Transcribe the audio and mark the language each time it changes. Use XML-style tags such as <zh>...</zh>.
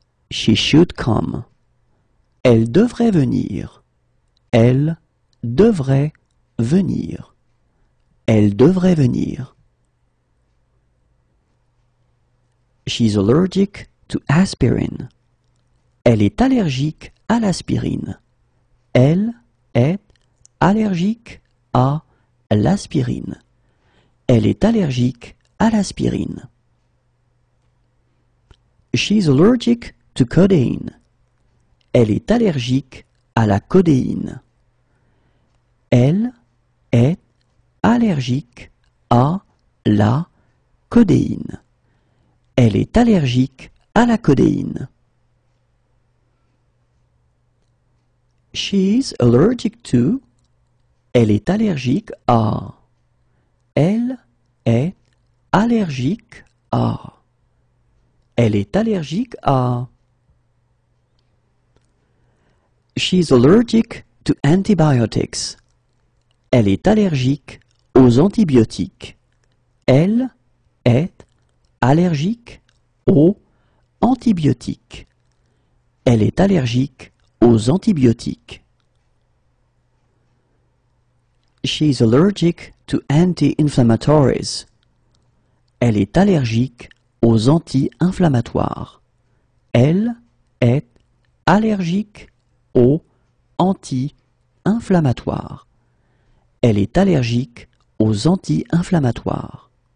<en>She should come.</en> <fr>Elle devrait venir. Elle devrait venir. Elle devrait venir.</fr> <en>She's allergic to aspirin.</en> <fr>Elle est allergique à l'aspirine. Elle est allergique à l'aspirine. Elle est allergique à l'aspirine.</fr> <en>She's allergic to codeine.</en> <fr>Elle est allergique à la codéine. Elle est allergique à la codéine. Elle est allergique à la codéine.</fr> <en>She's allergic to.</en> <fr>Elle est allergique à. Elle est allergique à. Elle est allergique à.</fr> <en>She's allergic to antibiotics.</en> <fr>Elle est allergique aux antibiotiques. Elle est allergique aux antibiotiques. Elle est allergique aux antibiotiques.</fr> <en>She is allergic to anti-inflammatories.</en> <fr>Elle est allergique aux anti-inflammatoires. Elle est allergique aux anti-inflammatoires. Elle est allergique aux anti-inflammatoires.</fr>